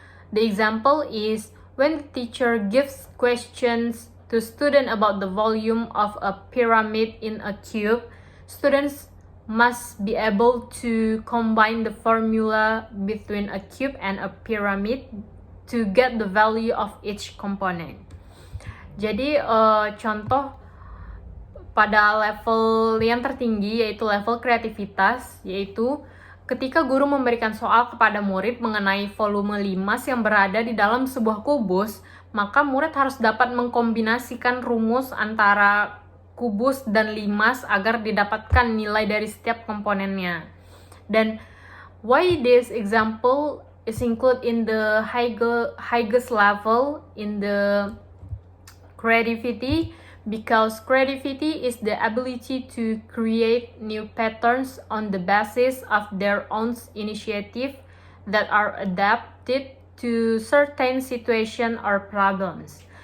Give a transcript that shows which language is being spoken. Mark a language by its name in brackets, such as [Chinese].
[English] The example is when the teacher gives questions to students about the volume of a pyramid in a cube, students must be able to combine the formula between a cube and a pyramid to get the value of each component. [Indonesian] Jadi contoh pada level yang tertinggi yaitu level kreativitas, yaitu ketika guru memberikan soal kepada murid mengenai volume limas yang berada di dalam sebuah kubus, maka murid harus dapat mengkombinasikan rumus antara kubus dan limas agar didapatkan nilai dari setiap komponennya. Dan [English] why this example is included in the highest level in the creativity, because creativity is the ability to create new patterns on the basis of their own initiative that are adapted to certain situation or problems.